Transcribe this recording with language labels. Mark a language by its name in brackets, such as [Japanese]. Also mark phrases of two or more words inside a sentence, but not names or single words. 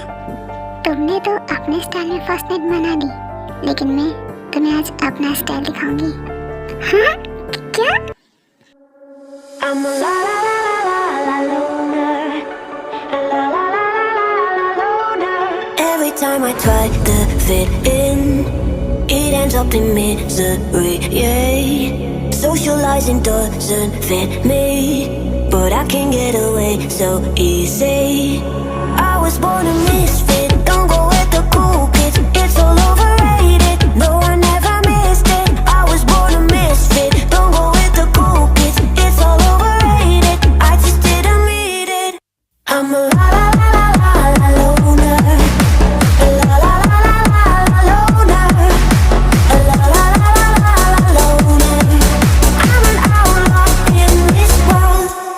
[Hindi] तुमने तो अपने स्टाइल में [English] first night [Hindi] मना ली, लेकिन मैं तुम्हें आज अपना स्टाइल दिखाऊंगी। हाँ? क्या? [English] I'm a la la la la la la loner, a la la la la la la loner. Every time I try to fit in, it ends up in misery. Yeah, socializing doesn't fit me, but I can get away so easy. I was born a misfit, don't go with the cool kids. It's all overrated, no I never missed it. I was born a misfit, don't go with the cool kids. It's all overrated, I just didn't meet it. I'm a la la la la la la loner, a la la la la la la loner, a la la la la la la loner. I'm an outlaw in this world.